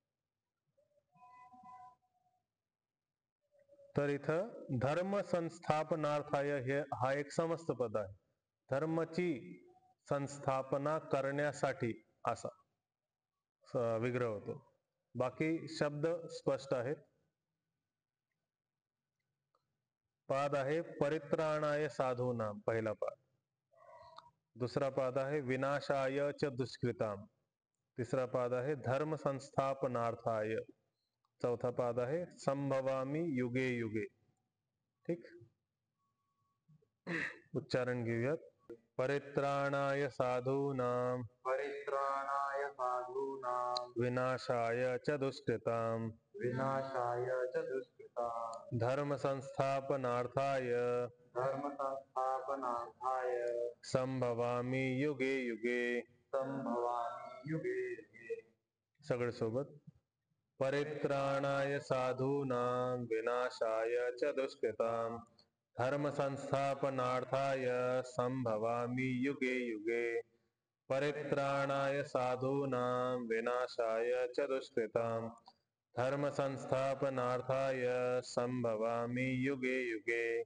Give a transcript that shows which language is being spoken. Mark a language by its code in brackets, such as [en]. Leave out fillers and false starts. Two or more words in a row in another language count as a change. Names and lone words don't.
[mr] तर इथं [sa] धर्म संस्थापनार्थाय [mr] हे हा एक समस्त पद आहे. धर्माची संस्थापना करण्यासाठी असा विग्रह होतो. बाकी शब्द स्पष्ट आहेत. पाद आहे [sa] परित्राणाय साधूनां, [mr] पहिला पाद. दुसरा पाद आहे [sa] विनाशाय च दुष्कृताम. [mr] तिसरा पाद आहे [sa] धर्म संस्थापनार्थाय. [mr] चौथा पाद आहे [sa] संभवामी युगे युगे. [mr] ठीक. उच्चारण घेऊयात. [sa] परित्राणाय साधूनां विनाशाय च दुष्कृताम धर्म संस्थापनार्थाय संभवामी युगे युगे. [mr] सगळे सोबत. [sa] परित्राणाय साधूनां विनाशाय च दुष्कृतां धर्म संस्थापनार्थाय संभवामि युगे युगे. परित्राणाय साधूनां विनाशाय च दुष्कृतां धर्म संस्थापनार्थाय संभवामि युगे युगे.